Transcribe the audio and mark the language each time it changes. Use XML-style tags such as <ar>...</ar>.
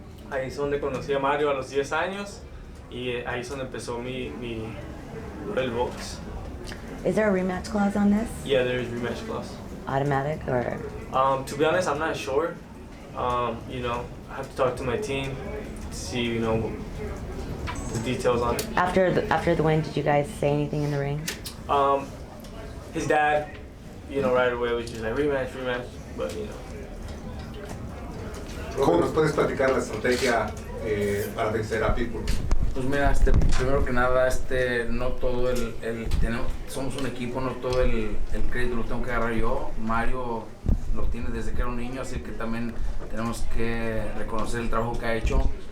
<es>Ahí es donde conocí a Mario a los 10 años y ahí es donde empezó el box.</es> <en>Is there a rematch clause on this? Yeah, there is rematch clause. Automatic or? To be honest, I'm not sure. You know, I have to talk to my team, see, you know, the details on it. After the win, did you guys say anything in the ring? His dad, you know, right away was just like rematch, but you know.</en> <es>¿Cómo nos puedes platicar la estrategia para vencer a Pitbull? Pues mira, primero que nada, no todo somos un equipo, no todo el crédito lo tengo que agarrar yo. Mario lo tiene desde que era un niño, así que también tenemos que reconocer el trabajo que ha hecho.</es>